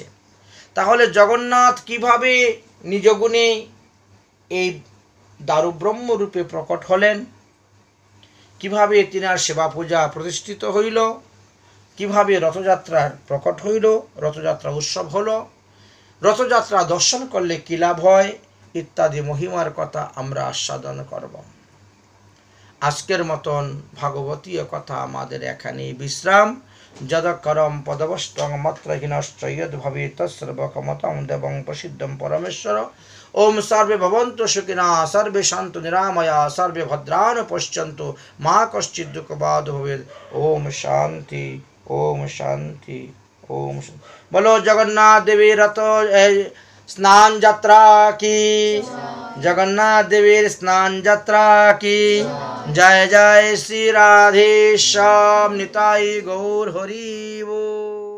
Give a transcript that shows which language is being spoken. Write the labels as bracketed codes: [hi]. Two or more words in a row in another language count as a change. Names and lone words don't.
[bn] তাহলে জগন্নাথ কিভাবে নিজ গুণে এই দারুব্রহ্ম রূপে প্রকট হলেন, কিভাবে তিনার সেবা পূজা প্রতিষ্ঠিত হইল, কিভাবে রথযাত্রার প্রকট হইল, রথযাত্রা উৎসব হলো, রথযাত্রা দর্শন করলে কি লাভ হয় ইত্যাদি মহিমার কথা আমরা আস্বাদন করব। আজকের মতন ভাগবতীয় কথা আমাদের এখানেই বিশ্রাম। [sa] যদকরম পদবষ্টং মাত্রহীনশ্চ যদ্ভবেৎ তৎসর্বকমতং দেবং প্রসিদ্ধং পরমেশ্বর। ওম সর্বে ভবন্তু সুখিনঃ, সর্বে সন্তু নিরাময়া, সর্বে ভদ্রাণি পশ্যন্তু, মা কশ্চিৎ দুঃখভাগ্ ভবেৎ। ওম শান্তি, ওম শান্তি, ওম শান্তি। [bn] বলো জগন্নাথ দেবী রথ স্নান যাত্রা কি, জগন্নাথ দেবের স্নান যাত্রা কি। জয় জয় শ্রী রাধে শ্যাম নিতাই গৌর হরি বল।